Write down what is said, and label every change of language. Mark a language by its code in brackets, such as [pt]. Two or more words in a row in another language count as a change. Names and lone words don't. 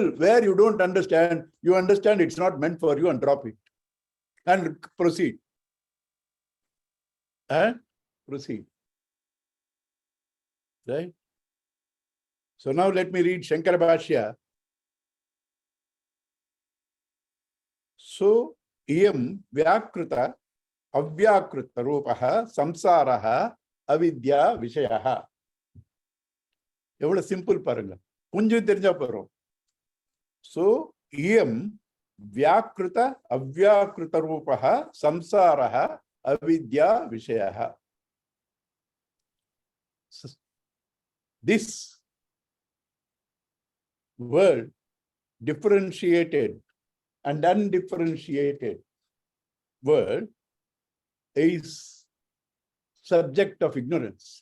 [en] Where you don't understand, you understand it's not meant for you and drop it. And proceed. And proceed. Right? So now let me read Shankara Bhashya. So, [sa] इयं व्याकृत अव्याकृत रूपः संसारः अविद्या विषयः. [ta] எவ்வளவு சிம்பிள் பாருங்க. கொஞ்சம் தெரிஞ்சா போறோம். [en] So, [sa] इयं व्याकृत अव्याकृत रूपः संसारः अविद्या विषयः. [en] This word, differentiated and undifferentiated word, is subject of ignorance.